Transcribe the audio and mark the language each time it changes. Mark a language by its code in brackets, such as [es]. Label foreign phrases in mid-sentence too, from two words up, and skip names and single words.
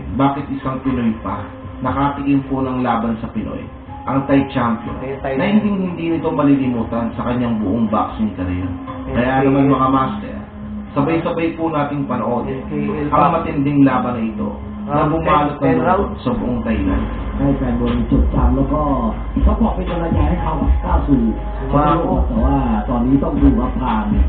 [tl] Bakit isang Pinoy pa nakatikim po ng laban sa Pinoy? Ang Thai champion na hindi nito malilimutan sa kanyang buong [en] boxing career. [tl] Kaya naman mga master, sabay-sabay po nating panoorin ang matinding laban na ito na bumalot ng loob sa buong Thailand. [th] ให้แฟนบอลจดจำแล้วก็ซัพพอร์ตเป็นกำลังใจให้เขาก้าวสู่แต่ว่าตอนนี้ต้องดูว่าผ่าน